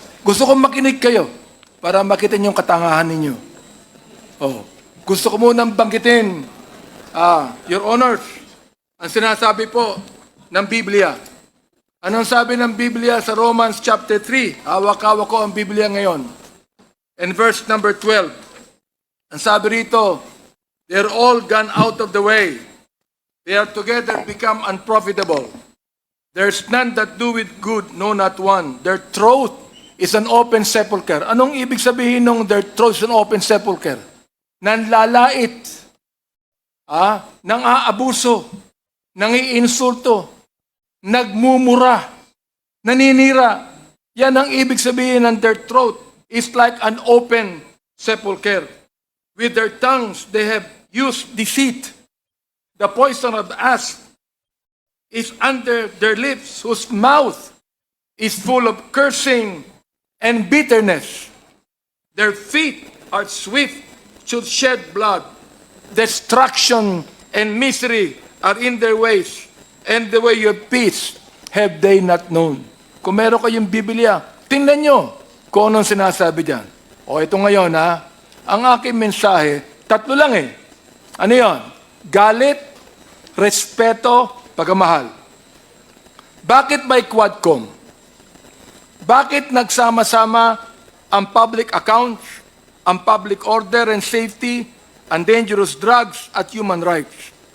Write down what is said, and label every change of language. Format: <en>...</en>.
<tl>Gusto kong makinig kayo para makita niyo yung katangahan ninyo. Oh, gusto ko munang banggitin, Your Honors, ang sinasabi po ng Biblia. Anong sabi ng Biblia sa Romans chapter 3? Hawak-hawak ko ang Biblia ngayon.</tl> <en>And verse number 12.</en> <tl>Ang sabi rito,</tl> <en>they're all gone out of the way. They are together become unprofitable. There's none that do it good, no not one. Their throat is an open sepulcher.</en> <tl>Anong ibig sabihin ng</tl> <en>their throat is an open sepulcher?</en> <tl>Nanlalait, nang aabuso, nang iinsulto, nagmumura, naninira. Yan ang ibig sabihin ng</tl> <en>their throat is like an open sepulcher. With their tongues, they have used deceit. The poison of the asp is under their lips, whose mouth is full of cursing and bitterness. Their feet are swift to shed blood. Destruction and misery are in their ways, and the way of peace have they not known.</en> <tl>Kung meron kayong Biblia, tingnan nyo kung anong sinasabi dyan. O ito ngayon ang aking mensahe, tatlo lang Ano yon? Galit, respeto, pagmamahal. Bakit may Quadcom? Bakit nagsama-sama ang public accounts, ang public order and safety, ang dangerous drugs at human rights?</tl>